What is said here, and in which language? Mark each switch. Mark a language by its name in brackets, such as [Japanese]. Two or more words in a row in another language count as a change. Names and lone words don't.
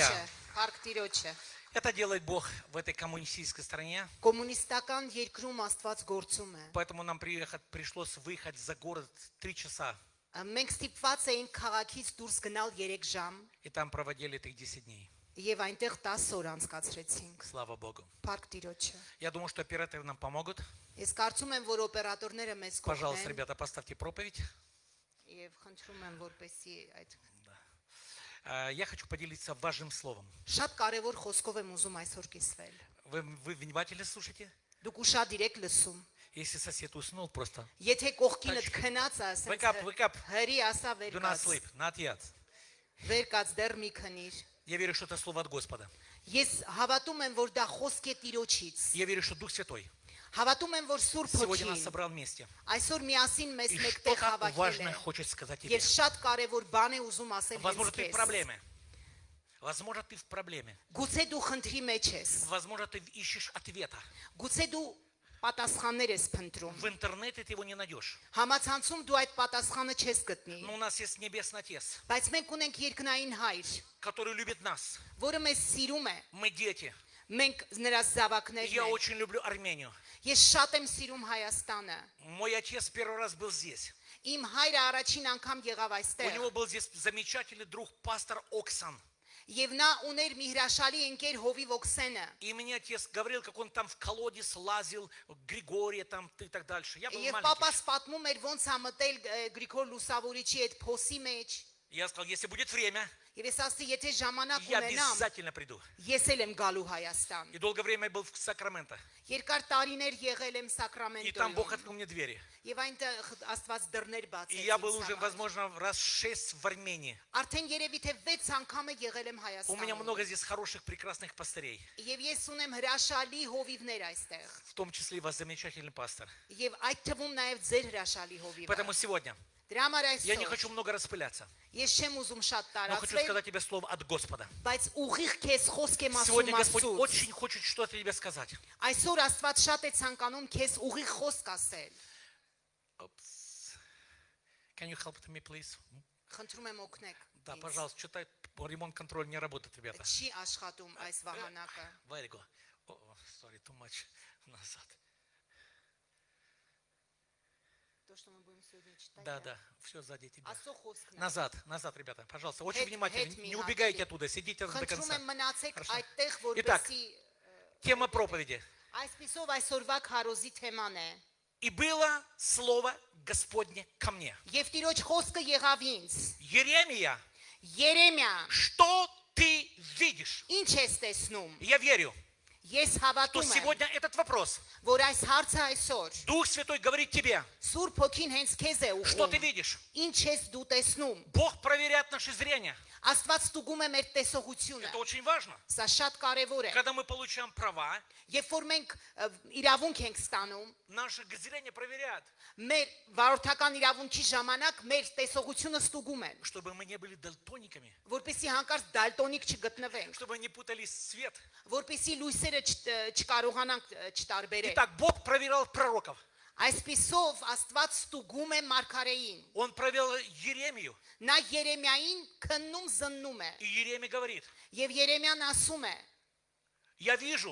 [Armenian] Հարկ Տիրոջը։ [Russian] Это делает Бог в этой коммунистической стране. [Armenian] Կոմունիստական երկրում Աստված գործում է։ [Russian] Поэтому нам пришлось выехать за город 3 часа. [Armenian] Մենք ստիպված էինք քաղաքից դուրս գնալ 3 ժամ [Russian] И там проводили этих 10 дней. [Armenian] եւ այնտեղ 10 օր անցկացրեցինք։ [Russian] Слава Богу. [Armenian] Փառք Տիրոջը։ [Russian] Я думаю, что операторы нам помогут. [Armenian] Ես կարծում եմ, որ օպերատորները մեզ [Russian] Пожалуйста, [Armenian] կօգնեն [Russian] ребята, поставьте проповедь. [Armenian] եւ խնդրում եմ, որպեսզի այդ [Russian] Я хочу поделиться важным словом. [Armenian] շատ կարեւոր խոսքով եմ ուզում այսօր կիսվել։ [Russian] Вы внимательно слушайте? [Armenian] Դուք ուշադիր եք լսում։ [Russian] Если сосед уснул, просто [Armenian] Եթե կողքինդ քնած է, [English] Wake up, wake up. [Armenian] հրի ասա վեր [English] do not [Armenian] կաց, [English] sleep, not yet. [Armenian] վեր կաց դեռ մի քնիր։ [Russian] Я верю, что это слово от Господа. [Armenian] Ես հավատում եմ, որ դա խոսք է Տիրոջից։ [Russian] Я верю, что Дух Святой [Armenian] Հավատում եմ, որ Սուրբ [Russian] сегодня нас [Armenian] Հոգին [Russian] собрал вместе. [Armenian] այսօր միասին մեզ [Russian] И [Armenian] մեկտեղ [Russian] что-то [Armenian] հավաքել [Russian] важное [Armenian] է։ [Russian] хочет сказать тебе. [Armenian] Եվ շատ կարևոր բան է ուզում ասել [Russian] Возможно, [Armenian] հենց [Russian] ты в [Armenian] քեզ։ [Russian] проблеме. Возможно, ты в проблеме. [Armenian] Գուցե դու խնդրի մեջ ես։ [Russian] Возможно, ты ищешь ответа. [Armenian] Գուցե դու պատասխաններ ես փնտրում։ [Russian] В интернете ты его не найдешь. [Armenian] Համացանցում դու այդ պատասխանը չես գտնի։ [Russian] Но у нас есть Небесный Отец, [Armenian] Բայց մենք ունենք երկնային Հայր, [Russian] который любит нас. [Armenian] որը մեզ սիրում է։ [Russian] Мы дети. [Armenian] Մենք նրա զավակներն [Russian] Я [Armenian] ենք։ [Russian] очень люблю Армению. [Armenian] Ես շատ եմ սիրում Հայաստանը։ [Russian] Мой отец первый раз был здесь. [Armenian] Իմ հայրը առաջին անգամ եղավ [Russian] У [Armenian] այստեղ։ [Russian] него был здесь замечательный друг, пастор Оксан. [Armenian] Եվ նա ուներ մի հրաշալի ընկեր Հովիվ Օքսենը։ [Russian] И мне отец говорил, как он там в колодец лазил, Григория там и так дальше. Я был [Armenian] Եվ [Russian] маленький. [Armenian] պապաս պատմում էր ոնց է մտել Գրիգոր Լուսավորիչի այդ փոսի մեջ։ [Russian] Я сказал, если будет время, [Armenian] Եվ ես ասացի, եթե ժամանակ [Russian] я [Armenian] ունենամ, [Russian] обязательно приду. [Armenian] ես էլ եմ գալու Հայաստան։ [Russian] И долгое время я был в Сакраменто. [Armenian] Երկար տարիներ եղել եմ [Russian] И там Бог [Armenian] Սակրամենտոյում։ [Russian] открыл мне двери. [Armenian] Եվ այնտեղ Աստված дырներ [Russian] И [Armenian] բացեց։ [Russian] я был [Armenian] ինձ [Russian] уже, [Armenian] համար։ [Russian] возможно, раз 6 в Армении. [Armenian] Արդեն երևի թե 6 անգամ է եղել եմ [Russian] У меня [Armenian] Հայաստանում։ [Russian] много здесь хороших, прекрасных пастырей. [Armenian] Եվ ես ունեմ հրաշալի հովիվներ այստեղ։ [Russian] В том числе и вас замечательный пастор. [Armenian] Եվ այդ թվում նաև ձեր հրաշալի հովիվը։ [Russian] Поэтому сегодня [Armenian] Դրա համար [Russian] я не [Armenian] այսօր [Russian] хочу много распыляться, [Armenian] ես չեմ ուզում շատ [Russian] но хочу [Armenian] տարածվել, [Russian] сказать тебе слово от Господа. [Armenian] բայց ուղիղ քեզ խոսք եմ [Russian] Сегодня [Armenian] ասում [Russian] Господь [Armenian] Աստծուց։ [Russian] очень хочет что-то тебе сказать. [Armenian] Այսօր Աստված շատ է ցանկանում քեզ ուղիղ խոսք ասել։ [English] Oops. Can you help me, please? [Armenian] Խնդրում եմ օգնեք։ [Russian] Да, [Armenian] ինձ։ [Russian] пожалуйста, что-то ремонт-контроль не работает, ребята. [Armenian] Չի աշխատում այս վահանակը։ [English] Very good. Oh, sorry, too much. [Russian] Назад. То, что мы будем сегодня читать. Да, да, все сзади тебя. [Armenian] Աստծո խոսքն է։ [Russian] Назад, назад, ребята, пожалуйста. Очень [Armenian] Հետ [Russian] внимательно. [Armenian] մի [Russian] Не [Armenian] հատ [Russian] убегайте [Armenian] մի- [Russian] оттуда, сидите до [Armenian] Խնդրում [Russian] конца. [Armenian] եմ մնացեք [Russian] Хорошо. [Armenian] այդտեղ, [Russian] Итак. [Armenian] որպեսզի [Russian] Тема проповеди. [Armenian] այսպիսով այսօրվա քարոզի թեման է։ [Russian] И было слово Господне ко мне. [Armenian] Եվ Տիրոջ խոսքը եղավ ինձ։ [Russian] Еремия, [Armenian] Երեմիա, [Russian] что ты видишь? [Armenian] ինչ ես տեսնում։ [Russian] Я верю, [Armenian] Ես [Russian] что [Armenian] հավատում եմ, [Russian] сегодня этот вопрос [Armenian] որ այս հարցը այսօր [Russian] Дух Святой говорит тебе, [Armenian] Սուրբ Հոգին հենց քեզ է [Russian] что ты [Armenian] ուղղում։ [Russian] видишь. [Armenian] Ինչ ես դու տեսնում։ [Russian] Бог проверяет наше зрение. [Armenian] Աստված ստուգում է մեր տեսողությունը։ [Russian] Это очень важно. [Armenian] Սա շատ կարևոր է։ [Russian] Когда мы получаем права, [Armenian] Երբ որ մենք իրավունք ենք ստանում, [Russian] наше зрение проверяет, [Armenian] մեր վարորդական իրավունքի ժամանակ մեր տեսողությունը ստուգում են, [Russian] чтобы мы не были дальтониками, [Armenian] որպեսզի հանկարծ դալտոնիկ չգտնվենք, [Russian] чтобы не путали свет. [Armenian] որպեսզի լույսերը չկարողանանք չտարբերել։ [Russian] Итак, Бог проверял пророков. [Armenian] Այսպիսով Աստված ստուգում է մարգարեին։ [Russian] Он проверил Еремию. [Armenian] Նա Երեմիային քննում զննում է։ [Russian] И Еремия говорит, [Armenian] Եվ Երեմիան ասում է. [Russian] я вижу